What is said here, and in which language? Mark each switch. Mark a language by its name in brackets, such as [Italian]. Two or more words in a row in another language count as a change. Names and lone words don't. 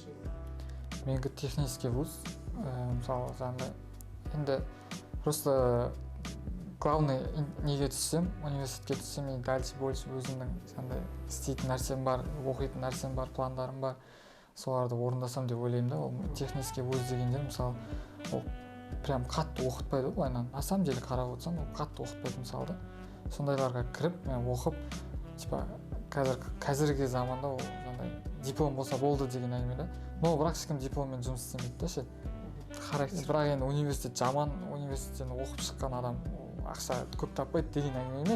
[Kazakh] Менікі [Russian] технический вуз, [Kazakh] мысалы жаңағындай енді [Russian] просто главный [Kazakh] неге түссем, университетке түссем, мен [Russian] дальше больше [Kazakh] өзімнің жаңағындай істейтін нәрсем бар, оқитын нәрсем бар, пландарым бар, соларды орындасам деп ойлаймын да. Ол [Russian] технический вуз [Kazakh] дегендер мысалы ол прям қатты оқытпайды ғой былайынан. [Russian] На самом деле [Kazakh] қарап отырсам, ол қатты оқытпайды мысалы да. Сондайларға кіріп, мен оқып, типа қазіргі заманда ол жаңағындай диплом болса болды деген әңгіме да. Но бірақ ешкім дипломмен жұмыс істемейді да ше. Характер. Бірақ енді университет жаман, университеттен оқып шыққан адам ақша көп таппайды деген әңгіме емес.